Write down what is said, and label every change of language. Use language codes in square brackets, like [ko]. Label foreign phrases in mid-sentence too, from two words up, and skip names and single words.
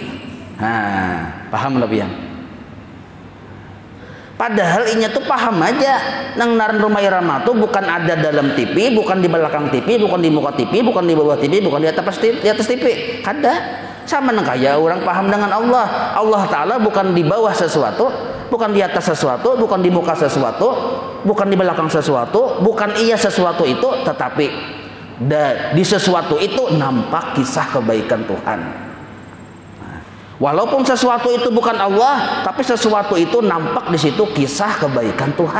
[bjn] Paham lebih yang. Padahal inya tuh paham aja. Nang naran rumah irama tuh bukan ada dalam TV, bukan di belakang TV, bukan di muka TV, bukan di bawah TV, bukan di atas TV. Kada. Sama nang kaya orang paham dengan Allah. [id] Allah Ta'ala bukan di bawah sesuatu, bukan di atas sesuatu, bukan di muka sesuatu, bukan di belakang sesuatu, bukan iya sesuatu itu, tetapi di sesuatu itu nampak kisah kebaikan Tuhan. Walaupun sesuatu itu bukan Allah, tapi sesuatu itu nampak di situ kisah kebaikan Tuhan.